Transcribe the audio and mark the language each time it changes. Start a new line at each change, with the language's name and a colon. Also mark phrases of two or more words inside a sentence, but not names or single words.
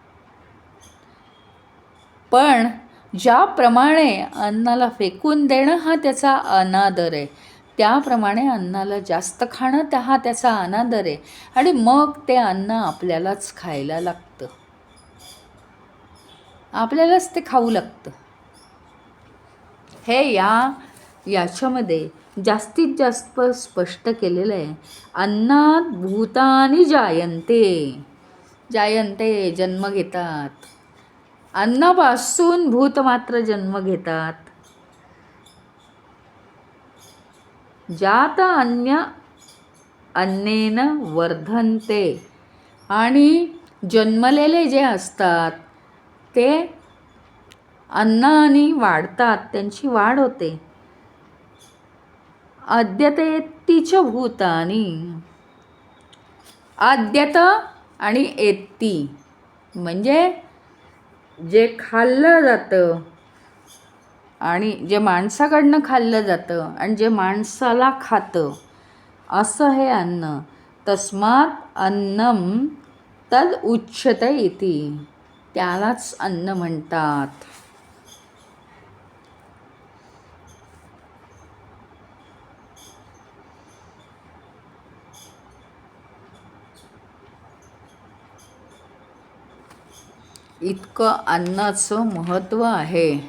Marathi: पण ज्याप्रमाणे अन्नाला फेकून देणं हा त्याचा अनादर आहे, त्याप्रमाणे अन्नाला जास्त खाणं हा त्याचा अनादर आहे. आणि मग ते अन्न आपल्यालाच खायला लागतं, आपल्यालाच ते खाऊ लागतं. हे याच्यामध्ये जास्तीत जास्त स्पष्ट केलेलं आहे.
Sanskrit: अन्नात भूतानि जायन्ते. जायन्ते
Marathi: जन्म घेतात. अन्नापासून भूत मात्र जन्म घेतात.
Sanskrit: जात अन्य अन्नेन वर्धन्ते.
Marathi: आणि जन्मलेले जे असतात ते अन्नाने वाढतात, त्यांची वाढ होते.
Sanskrit: आद्यतेत्तीच भूतानी.
Marathi: आद्यत आणि एत्ती म्हणजे जे खाल्लं जातं, आणि जे माणसाकडनं खाल्लं जातं आणि जे माणसाला खातं, असं हे अन्न.
Sanskrit: तस्मात् अन्नम तद उच्यते इति.
Marathi: त्यालाच अन्न म्हणतात. इतकं अन्नाचं महत्त्व आहे.